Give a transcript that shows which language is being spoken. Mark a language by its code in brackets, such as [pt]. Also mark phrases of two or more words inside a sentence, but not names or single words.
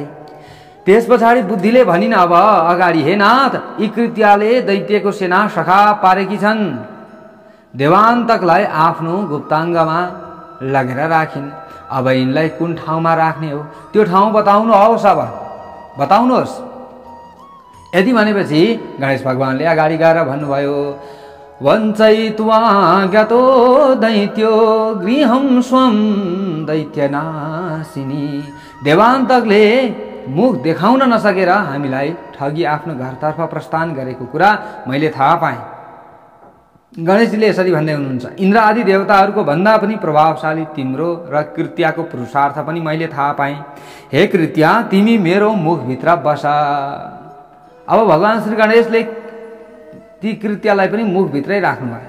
[ne] त्यस पछाडि बुद्धिले भनिन् अब अगाडि, हे नाथ, यी कृत्याले दैत्यको सेना सखा पारेकी छन्। देवान्तकलाई आफ्नो गुप्ताङ्गमा लगेर राखिन्। अब यिनलाई कुन ठाउँमा राख्ने हो त्यो ठाउँ बताउनुहोस्, अब बताउनुहोस्। यदि भनेपछि गणेश भगवानले अगाडि गएर भन्नुभयो, [sa] वञ्चयित्वा गतो दैत्यो गृहं स्वं दैत्यनाशिनी। [ne] देवान्तकले मुख देखाउन नसकेर हामीलाई ठगी आफ्नो घरतर्फ प्रस्थान गरेको कुरा मैले थाहा पाएँ। गणेशजीले यसरी भन्दै हुनुहुन्छ, इन्द्र आदि देवताहरूको भन्दा पनि प्रभावशाली तिम्रो र कृत्याको पुरुषार्थ पनि मैले थाहा पाएँ। हे कृत्या, तिमी मेरो मुखभित्र बस। अब भगवान श्री गणेशले ती कृत्यालाई पनि मुखभित्रै राख्नुभयो।